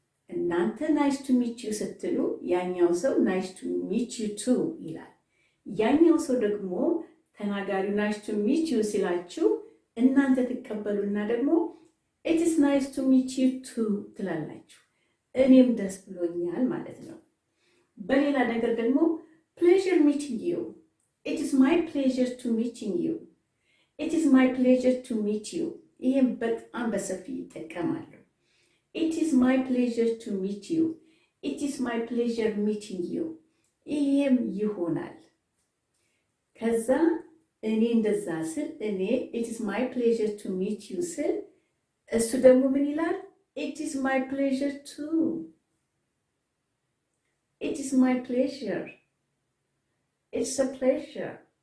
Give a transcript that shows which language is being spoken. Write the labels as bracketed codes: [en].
[am] እናንተ [en] ናይስ ቱ ሚት ዩ [am] ስትሉ ያኛው ሰው [en] ናይስ ቱ ሚት ዩ ቱ [am] ይላል። ያኛው ሰው ደግሞ ተናጋሪው [en] ናይስ ቱ ሚት ዩ [am] ሲላችሁ እናንተ ትቀበሉና ደግሞ [en] ኢት ኢዝ ናይስ ቱ ሚት ዩ ቱ [am] ትላላችሁ። እኔም ደስ ብሎኛል ማለት ነው። በሌላ ነገር ደግሞ [en] ፕሌዥር ሚቲንግ ዩ፣ ኢት ኢዝ ማይ ፕሌዥር ቱ ሚቲንግ ዩ፣ ኢት ኢዝ ማይ ፕሌዥር ቱ ሚት ዩ። [am] ይሄም በጣም በሰፊ ይጠቀማሉ። [en] It is my pleasure to meet you. It is my pleasure meeting you. [am] ይሄም ይሆናል። ከዛ እኔ እንደዛ ስል [en] it is my pleasure to meet you [am] ስል እሱ ደግሞ ምን ይላል? [en] It is my pleasure too. It is my pleasure. It's a pleasure.